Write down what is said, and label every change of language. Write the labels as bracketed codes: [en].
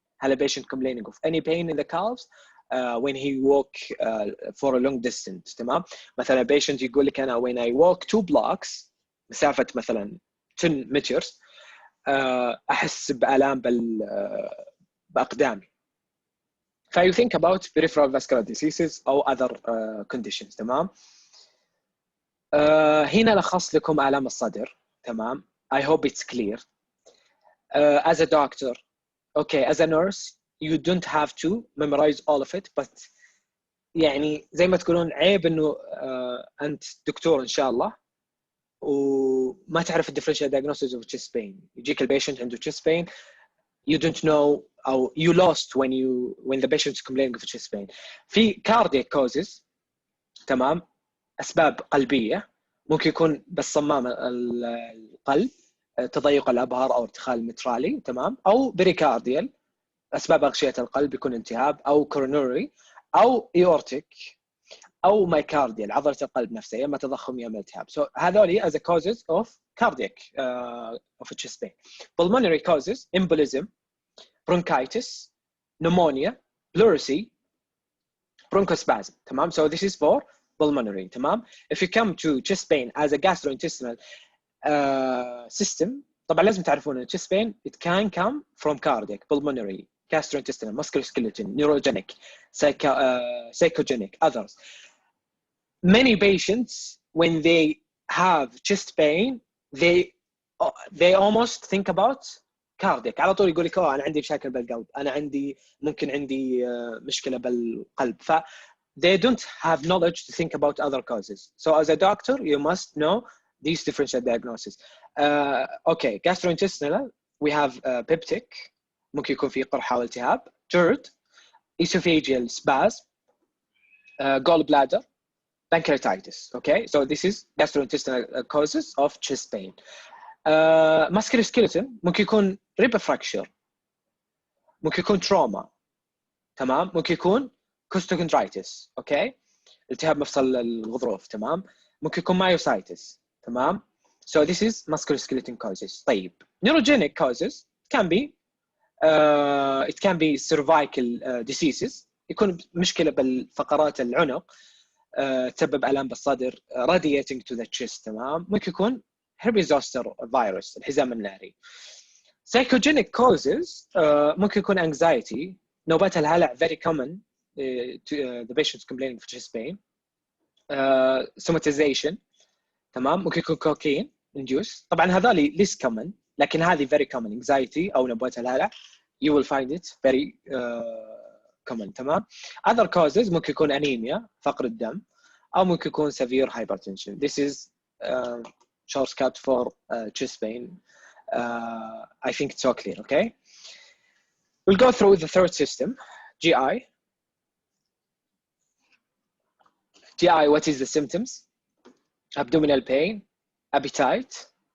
[en] هل a patient complaining of any pain in the calves when he walk for a long distance. تمام. [ar] مثلا patient يقول لك انا [en] when I walk 2 blocks [ar] مسافه مثلا 10 meters احس بالام باقدامي. [en] ف you think about peripheral vascular diseases او other conditions. [ar] تمام. هنا لخص لكم آلام الصدر. تمام. [en] I hope it's clear. As a doctor, okay, as a nurse, you don't have to memorize all of it, but [ar] يعني زي ما تقولون عيب إنه أنت دكتور إن شاء الله وما تعرف [en] differential diagnosis of chest pain. [ar] يجيك البيشنت عنده [en] chest pain, you don't know أو you lost when the patient is complaining of chest pain. في cardiac causes. [ar] تمام. أسباب قلبية ممكن يكون بس صمام القلب، تضيق الأبهار أو ارتخاء المترالي. تمام. أو بريكارديال، أسباب أغشية القلب يكون التهاب، أو كورونوري، أو إيورتيك، أو مايكارديال عضلة القلب نفسها، يا إما تضخم يا إما التهاب. [en] So هذول as a causes of cardiac of chest pain. Pulmonary causes: embolism, bronchitis, pneumonia, pleurisy, bronchospasm. تمام. So this is for pulmonary. تمام. If you come to chest pain as a gastrointestinal system, [ar] طبعا لازم تعرفون [en] chest pain it can come from cardiac, pulmonary, gastrointestinal, musculoskeletal, neurogenic, psychogenic, others. Many patients when they have chest pain they almost think about cardiac. [ar] على طول يقول لك أنا عندي مشاكل بالقلب، أنا ممكن عندي مشكلة بالقلب. [en] ف they don't have knowledge to think about other causes. So as a doctor, you must know these differential diagnoses. Okay, gastrointestinal, we have peptic, [ar] ممكن يكون في قرحة والتهاب. [en] GERD, esophageal spasm, gallbladder, pancreatitis. Okay, so this is gastrointestinal causes of chest pain. Musculoskeletal, [ar] ممكن يكون [en] rib fracture, ممكن يكون trauma. [ar] تمام. ممكن يكون costochondritis. اوكي، التهاب مفصل الغضروف. تمام. ممكن يكون myositis. [en] تمام. So this is musculoskeletal causes. طيب neurogenic causes can be it can be cervical diseases. [ar] يكون مشكلة بالفقرات العنق تسبب آلام بالصدر [en] radiating to the chest. [ar] تمام. ممكن يكون herpes zoster virus الحزام الناري. [en] Psychogenic causes [ar] ممكن يكون [en] anxiety، [ar] نوبات الهلع [en] very common to the patients complaining of chest pain. Somatization. تمام. [ar] ممكن يكون cocaine induced. طبعا هذول [en] less common [ar] لكن هذه [en] very common. anxiety [ar] أو نوبات الهلع [en] you will find it very common. [ar] تمام. [en] other causes [ar] ممكن يكون anemia فقر الدم، أو ممكن يكون [en] severe hypertension. This is shortcut for chest pain. I think it's so clear. Okay, we'll go through the third system, GI. GI, what is the symptoms? Abdominal pain, appetite.